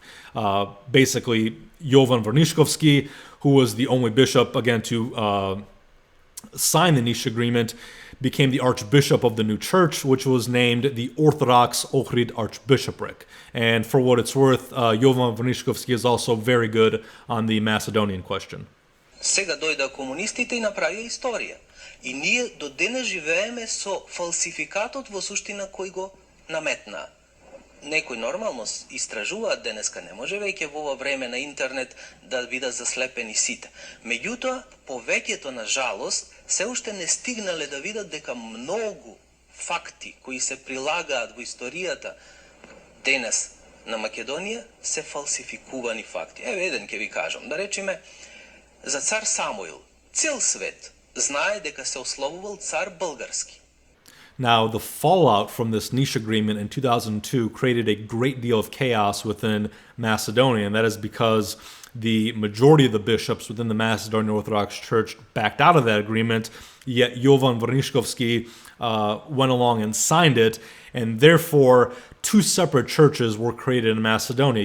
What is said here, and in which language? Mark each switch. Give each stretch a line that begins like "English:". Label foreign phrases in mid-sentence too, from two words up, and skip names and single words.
English: Basically, Jovan Vrniškovski, who was the only bishop, again, to sign the Niš agreement, became the archbishop of the new church, which was named the Orthodox Ohrid Archbishopric. And for what it's worth, Jovan Vrniškovski is also very good on the Macedonian question.
Macedonian: Сега дојда комунистите и направија историја. И ние до денес живееме со фалсификатот во суштина кој го наметнаа. Некој нормално истражуваат денеска, не може веќе во ова време на интернет да бидат заслепени сите. Меѓутоа, повеќето на жалост се уште не стигнале да видат дека многу факти кои се прилагаат во историјата денес на Македонија се фалсификувани факти. Еве еден ќе ви кажам, да речеме за цар Самуил. Цел свет знае дека се ославувал цар Български.
English: Now, the fallout from this Niš agreement in 2002 created a great deal of chaos within Macedonia, and that is because the majority of the bishops within the Macedonian Orthodox Church backed out of that agreement, yet Jovan Vrniškovski went along and signed it, and therefore two separate churches were created in Macedonia.